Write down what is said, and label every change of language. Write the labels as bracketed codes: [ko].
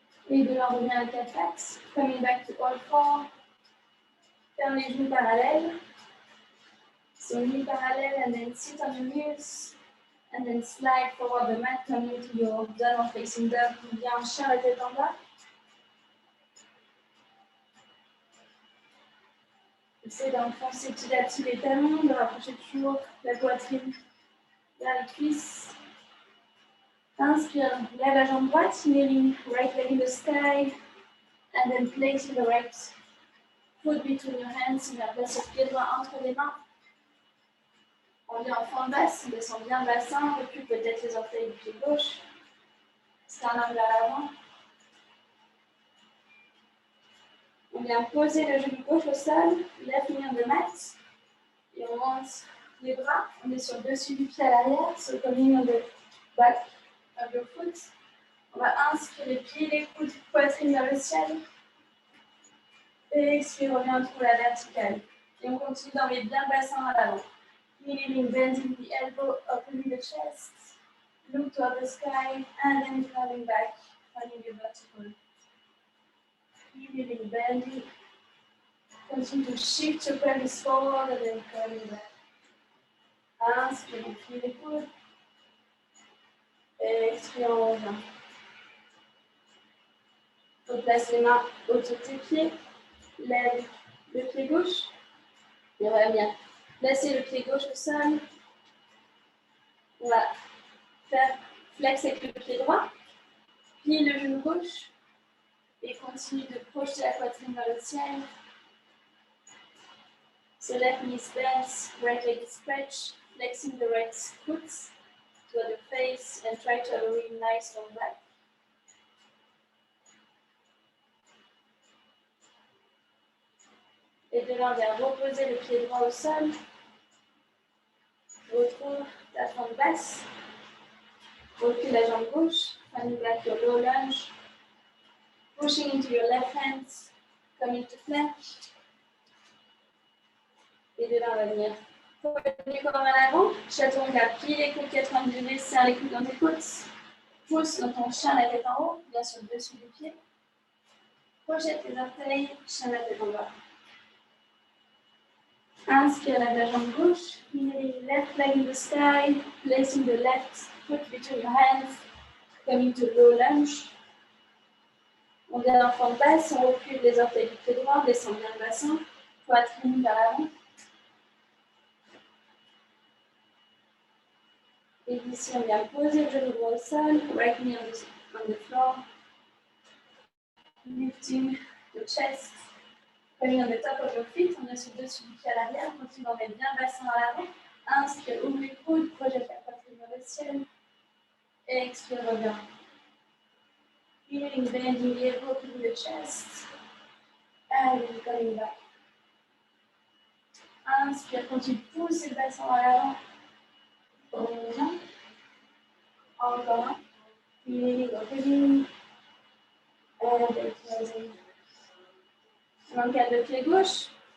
[fr] Et de là, on revient à quatre pattes. [en] Coming back to all four. [fr] Ferme les genoux parallèles. [en] So knee parallel and then sit on your heels. And then slide forward the mat, coming to your downward facing dog. [fr] Viens en chien la tête en bas. Essayez d'enfoncer petit à petit les talons, de rapprocher toujours la poitrine vers les cuisses. Inspire, lève la jambe droite, [en] kneeling right leg in the sky. And then placing the right foot between your hands. [fr] On vient placer le pied droit entre les mains. On vient en fente basse, on descend bien le bassin, recule peut-être les orteils du pied gauche. Sternum vers l'avant. On vient poser le genou gauche au sol, [en] left knee on the mat. [fr] Et on monte les bras, on est sur le dessus du pied à l'arrière, [en] so coming on the back of your foot. [fr] On va inspirer pieds, les coudes, poitrine vers le ciel. Et expire, on revient trouver la verticale. Et on continue d'enlever bien le bassin à l'avant. [en] Kneeling, bending the elbow, opening the chest. Look toward the sky, and then coming back, finding your vertical. Kneeling, bending. Continue to shift your pelvis forward, and then coming back. [fr] Inspire, plie les coudes. Expire, on revient. On place les mains autour de tes pieds. Lève le pied gauche. Et on va bien placer le pied gauche au sol. On va faire flex avec le pied droit. Plie le genou gauche. Et continue de projeter la poitrine vers le ciel. [en] So left knee bends, right leg stretch, flexing the right foot toward the face and try to have a really nice long back. [fr] Et de là, on vient reposer le pied droit au sol. Retrouve ta fente basse. Recule la jambe gauche. [en] Coming back your low lunge. Pushing into your left hand. Coming to plank. [fr] Et de là, on va venir revenir comme à l'avant. Chaton garde, plie les coudes 90 degrés, serre les coudes dans tes côtes. Pousse dans ton chien la tête en haut, bien sur le dessus du pied. Projette les orteils, chien la tête en bas. Inspire, lève la jambe gauche. [en] Kneeling left leg in the sky, placing the left foot between your hands, coming to low lunge. [fr] On vient en fente basse, on recule les orteils du pied droit, on descend bien le bassin, poitrine vers l'avant. Et ici, on vient poser le genou droit au sol, [en] right knee on the floor, lifting the chest. Coming on the top of your feet, [fr] on est sur le dessus du pied à l'arrière, on continue d'en mettre bien le bassin à l'avant. Inspire, ouvre les coudes, projette la poitrine vers le ciel. Et expire, reviens. [en] Feeling, bending the elbow to the chest. And then coming back. [fr] Inspire, continue de pousser le bassin à l'avant. On revient. Encore un. [en] Feeling, opening. And then closing. [fr] On encadre le pied gauche.